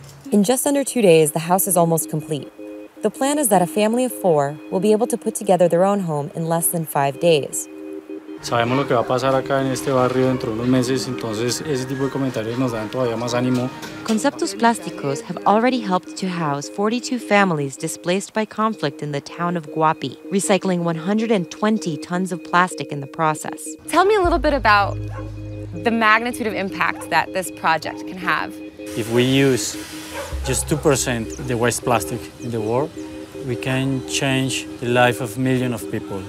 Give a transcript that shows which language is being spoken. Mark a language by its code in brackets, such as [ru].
[en] In just under 2 days, the house is almost complete. The plan is that a family of 4 will be able to put together their own home in less than 5 days. [es] Sabemos lo que va a pasar acá en este barrio dentro de unos meses, entonces ese tipo de comentarios nos dan todavía más ánimo. [en] Conceptos Plásticos have already helped to house 42 families displaced by conflict in the town of Guapi, recycling 120 tons of plastic in the process. Tell me a little bit about the magnitude of impact that this project can have. If we use just 2% the waste plastic in the world, we can change the life of millions of people.